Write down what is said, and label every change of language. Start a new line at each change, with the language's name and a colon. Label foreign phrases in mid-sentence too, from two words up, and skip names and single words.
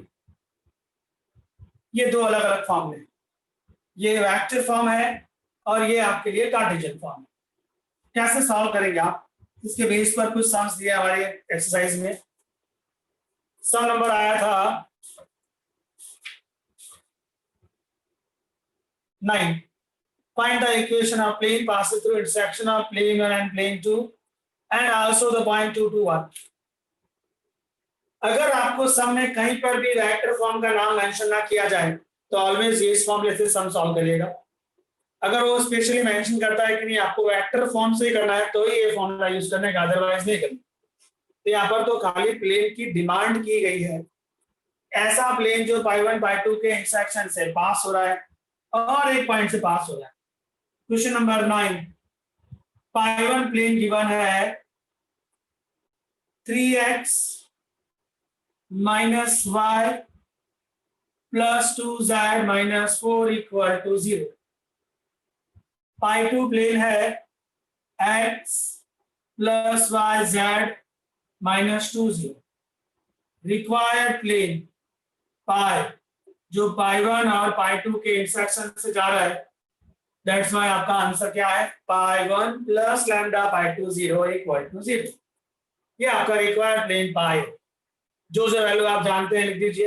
Hindi: ये दो अलग अलग फॉर्म है, ये
English: vector form
Hindi: है और ये आपके लिए
English: Cartesian form
Hindi: है। कैसे सॉल्व करेंगे आप, इसके बेस पर कुछ सम्स दिए हमारे एक्सरसाइज में।
English: sum number
Hindi: आया था 9।
English: Find the equation of plane passes through intersection of plane 1 and plane 2 and also the point 2 to 1।
Hindi: अगर आपको सम में कहीं पर भी
English: vector form
Hindi: का नाम मेंशन ना किया जाए तो ऑलवेज ये फॉर्मूले से सम सॉल्व करिएगा। अगर वो स्पेशली मेंशन करता है कि नहीं आपको
English: vector form
Hindi: से ही करना है तो ही ये
English: formula use
Hindi: करने का, अदरवाइज नहीं करना। तो यहाँ पर तो खाली प्लेन की डिमांड की गई है, ऐसा प्लेन जो π1 π2 के इंटरसेक्शन से पास हो रहा है और एक पॉइंट से पास हो रहा है।
English: question number 9, π1 plane given है 3x minus y plus 2z minus 4 equal to 0। π2 प्लेन है x plus y z minus 2 0। required plane pi
Hindi: जो π1 और π2 के इंटरसेक्शन से जा रहा है,
English: that's why
Hindi: आपका आंसर क्या है,
English: π1 plus lambda π2 0 equal to 0.
Hindi: ये आपका
English: required plane pi,
Hindi: जो वैल्यू आप जानते हैं लिख दीजिए।